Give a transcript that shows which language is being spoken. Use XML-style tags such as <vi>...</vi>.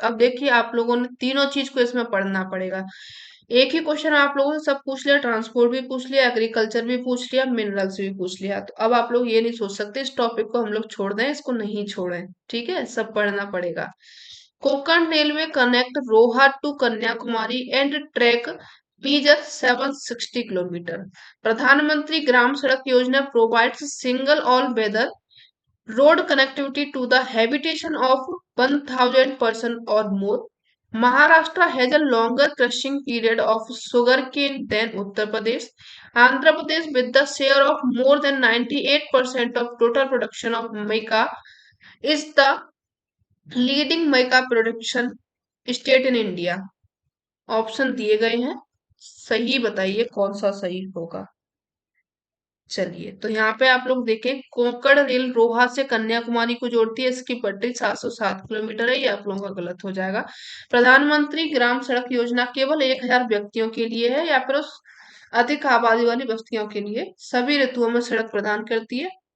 <hi>अब देखिए आप लोगों ने तीनों चीज को इसमें पढ़ना पड़ेगा। एक ही क्वेश्चन आप लोगों ने सब पूछ लिया, ट्रांसपोर्ट भी पूछ लिया, एग्रीकल्चर भी पूछ लिया, मिनरल्स भी पूछ लिया, तो अब आप लोग ये नहीं सोच सकते इस टॉपिक को हम लोग छोड़ दें, इसको नहीं छोड़ें, ठीक है, सब पढ़ना पड़ेगा।</hi> <en>Konkan railway connect Roha to Kanyakumari and track बीजर 760 kilometre. प्रधानमंत्री ग्राम सड़क योजना provides single all weather road connectivity to the habitation of 1000 person or more. Maharashtra has a longer crushing period of sugarcane than Uttar Pradesh. Andhra Pradesh, with the share of more than 98% of total production of mica, is the leading mica production state in India.</en> <hi>Option दिए गए हैं, सही बताइए कौन सा सही होगा। चलिए तो यहाँ पे आप लोग देखें, कोंकण रेल रोहा से कन्याकुमारी को जोड़ती है, इसकी पटरी 707 किलोमीटर है, ये आप लोगों का गलत हो जाएगा। प्रधानमंत्री ग्राम सड़क योजना केवल 1000 व्यक्तियों के लिए है या फिर उस अधिक आबादी वाली बस्तियों के लिए, सभी ऋतुओं में सड़क प्रदान करती है।</hi>